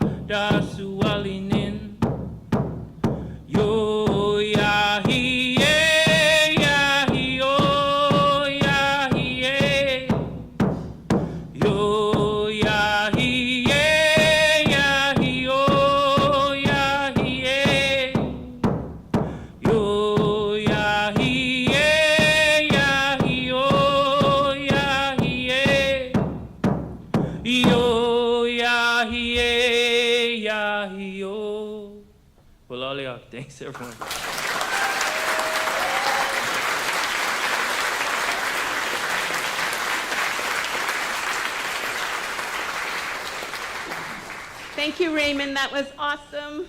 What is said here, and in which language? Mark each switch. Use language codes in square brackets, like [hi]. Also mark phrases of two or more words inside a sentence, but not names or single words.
[en] da sualinin. Yo ya hi ya hi oh ya hi yo ya hi ya hi oh ya hi yo ya hi ya hi oh ya hi yo ya hi yo. Well, all y'all, thanks everyone. Thank you, Raymond. That was awesome.